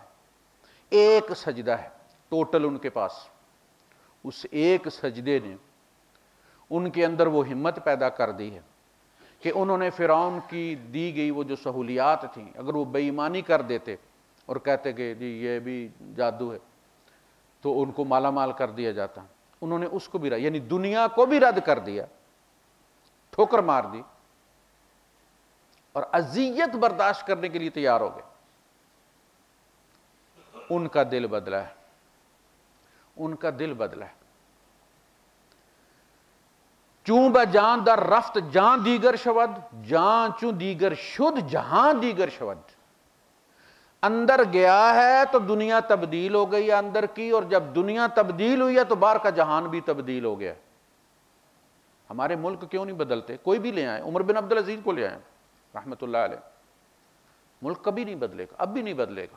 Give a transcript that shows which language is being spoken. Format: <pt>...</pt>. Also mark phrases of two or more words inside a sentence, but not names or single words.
<ur>ایک سجدہ ہے ٹوٹل ان کے پاس، اس ایک سجدے نے ان کے اندر وہ ہمت پیدا کر دی ہے کہ انہوں نے فرعون کی دی گئی وہ جو سہولیات تھیں، اگر وہ بے ایمانی کر دیتے اور کہتے کہ جی یہ بھی جادو ہے تو ان کو مالا مال کر دیا جاتا، انہوں نے اس کو بھی یعنی دنیا کو بھی رد کر دیا، ٹھوکر مار دی، اور اذیت برداشت کرنے کے لیے تیار ہو گئے. ان کا دل بدلا ہے، ان کا دل بدلا ہے۔</ur> <fa>چوں بہ جان در رفت جان دیگر شود، جان چوں دیگر شد جہان دیگر شود۔</fa> <ur>اندر گیا ہے تو دنیا تبدیل ہو گئی ہے اندر کی، اور جب دنیا تبدیل ہوئی ہے تو باہر کا جہان بھی تبدیل ہو گیا۔ ہمارے ملک کیوں نہیں بدلتے؟ کوئی بھی لے آئیں، عمر بن عبدالعزیز کو لے آئیں رحمۃ اللہ علیہ، ملک کبھی نہیں بدلے گا، اب بھی نہیں بدلے گا۔</ur>